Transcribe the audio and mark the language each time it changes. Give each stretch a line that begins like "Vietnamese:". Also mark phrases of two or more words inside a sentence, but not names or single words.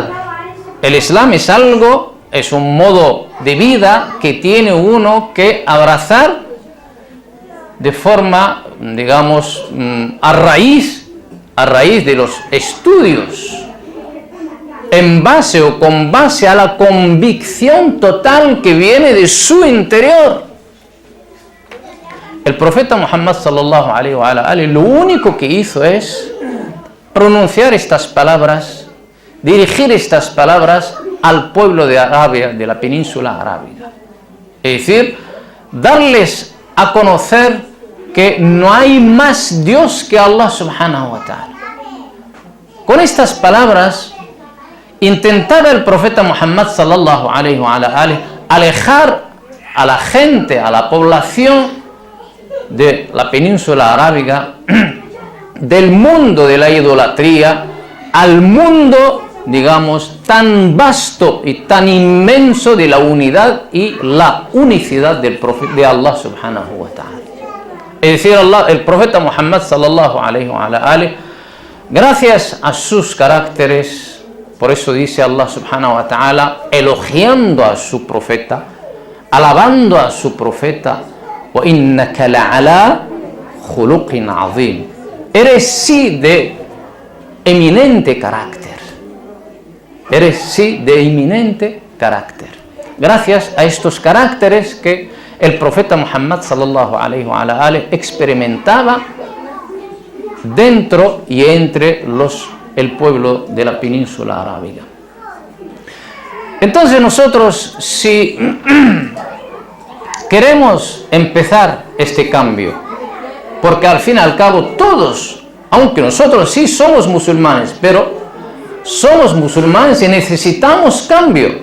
Spanish: El Islam es un modo de vida que tiene uno que abrazar de forma, digamos, a raíz de los estudios, en base o con base a la convicción total que viene de su interior. El profeta Muhammad
Arabic: صلى الله عليه وآله
Spanish: lo único que hizo es pronunciar estas palabras, dirigir estas palabras al pueblo de Arabia, de la península arábiga. Es decir, darles a conocer que no hay más Dios que Allah
Arabic: سبحانه وتعالى.
Spanish: Con estas palabras intentaba el profeta Muhammad
Arabic: صلى الله عليه وآله
Spanish: alejar a la gente, a la población de la península arábiga del mundo de la idolatría al mundo, digamos, tan vasto y tan inmenso de la unidad y la unicidad de Allah
Arabic: سبحانه وتعالى.
Spanish: Es decir, el profeta Muhammad
Arabic: صلى الله عليه وآله,
Spanish: gracias a sus caracteres, por eso dice Allah
Arabic: سبحانه وتعالى,
Spanish: elogiando a su profeta, alabando a su profeta,
Arabic: وإنك لعلى خلق عظيم.
Spanish: Eres sí de eminente carácter. Eres sí de eminente carácter. Gracias a estos caracteres que el profeta Muhammad
Arabic: صلى الله عليه وآله
Spanish: experimentaba, dentro y entre el pueblo de la península arábiga. Entonces nosotros, si queremos empezar este cambio, porque al fin y al cabo todos, aunque nosotros sí somos musulmanes, pero somos musulmanes y necesitamos cambio.